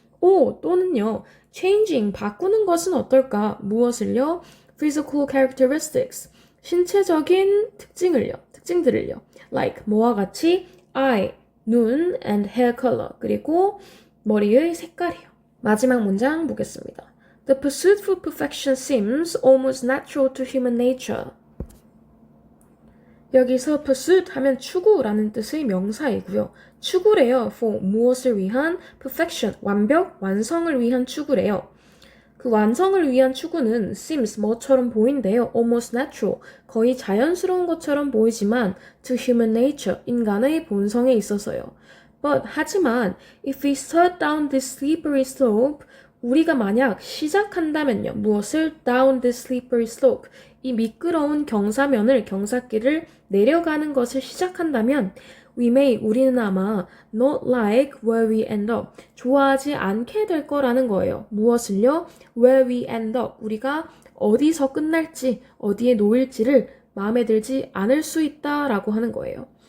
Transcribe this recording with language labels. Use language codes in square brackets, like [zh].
[ko] 또는요, changing, 바꾸는 것은 어떨까? 무엇을요? [en] physical characteristics, [ko] 신체적인 특징들을요. Like, 뭐와 같이 eye, 눈, [en] and hair color, [ko] 그리고 머리의 색깔이요. 마지막 문장 보겠습니다. [en] The pursuit for perfection seems almost natural to human nature. [ko] 여기서 pursuit 하면 추구라는 뜻의 명사이고요. 추구래요. for 무엇을 위한? perfection, 완벽, 완성을 위한 추구래요. 그 완성을 위한 추구는 seems 뭐처럼 보인대요. [en] almost natural, [ko] 거의 자연스러운 것처럼 보이지만 [en] to human nature, [ko] 인간의 본성에 있어서요. [en] But [ko] 하지만 [en] if we start down this slippery slope, [ko] 우리가 만약 시작한다면요. 무엇을? [en] down this slippery slope, [ko] 이 미끄러운 경사길을 내려가는 것을 시작한다면 우리는 아마 [en] not like where we end up, [ko] 좋아하지 않게 될 거라는 거예요. 무엇을요? [en] where we end up, [ko] 우리가 어디서 끝날지, 어디에 놓일지를 마음에 들지 않을 수 있다라고 하는 거예요.